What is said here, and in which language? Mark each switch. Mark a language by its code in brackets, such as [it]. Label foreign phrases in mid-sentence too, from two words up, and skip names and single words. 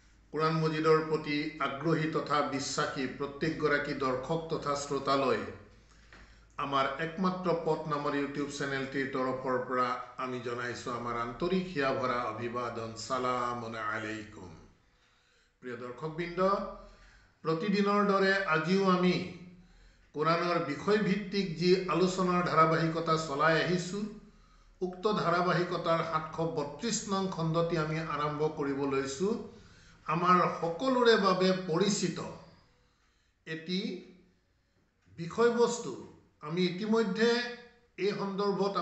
[as] কোরআন মজিদৰ প্ৰতি আগ্ৰহী তথা বিশ্বাসী প্ৰত্যেকগৰাকী দৰ্শক তথা শ্ৰোতালৈ আমাৰ একমাত্ৰ পথ নামৰ ইউটিউব চেনেলটিৰ তৰফৰ পৰা আমি জনাইছোঁ আমাৰ আন্তৰিক হিয়া ভৰা অভিবাদন [ar] سلام عليكم. [as] প্ৰিয় দৰ্শকবৃন্দ, প্ৰতিদিনৰ দৰে আজিও আমি কোরআনৰ বিষয়ভিত্তিক যি আলোচনাৰ ধাৰাবাহিকতা চলাই আহিছোঁ, উক্ত ধাৰাবাহিকতাৰ 732 নং খণ্ডটি আমি আৰম্ভ কৰিব লৈছোঁ। আমাৰ সকলোৰে বাবে পৰিচিত এটি বিষয়বস্তু আমি ইতিমধ্যে এই সন্দৰ্ভত